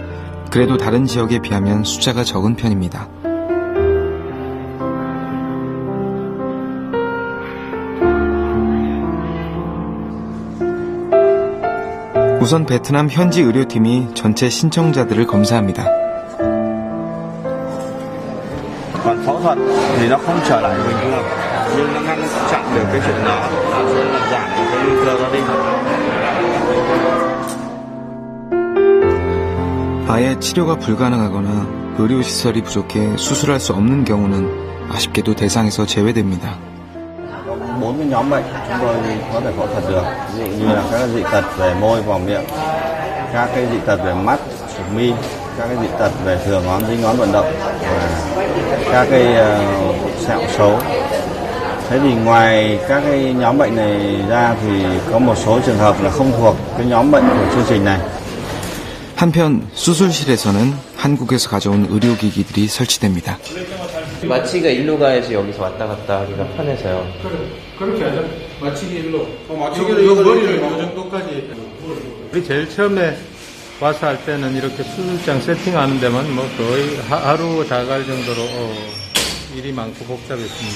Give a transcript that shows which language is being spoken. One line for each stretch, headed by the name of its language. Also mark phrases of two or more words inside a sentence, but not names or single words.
Korean: 그래도 다른 지역에 비하면 숫자가 적은 편입니다. 우선 베트남 현지 의료팀이 전체 신청자들을 검사합니다.
Vietnamese: Còn phẫu thuật thì nó không trở lại bình thường, nhưng nó ngăn chặn được cái chuyện đó, giảm cái nguy cơ đó đi.
Korean: 아예 치료가 불가능하거나 의료시설이 부족해 수술할 수 없는 경우는 아쉽게도 대상에서 제외됩니다.
Vietnamese: 4 cái nhóm bệnh chúng tôi có thể phẫu thuật được, ví dụ như là các dị tật về môi, vòng miệng, các cái dị tật về mắt, mi, các cái dị tật về thừa ngón, dính ngón vận động và các cái sẹo xấu. Thế thì ngoài các cái nhóm bệnh này ra thì có một số trường hợp là không thuộc cái nhóm bệnh của chương trình này.
Korean: 한편 수술실에서는 한국에서 가져온 의료기기들이 설치됩니다. 마취가 일로 가야지 여기서 왔다 갔다 하기가 편해서요. 그렇게 하죠. 마취기 일로. 마취기를 요 머리를 요 정도까지. 우리 제일 처음에 와서 할 때는 이렇게 수술장 세팅하는 데만 뭐 거의 하루 다 갈 정도로 일이 많고 복잡했습니다.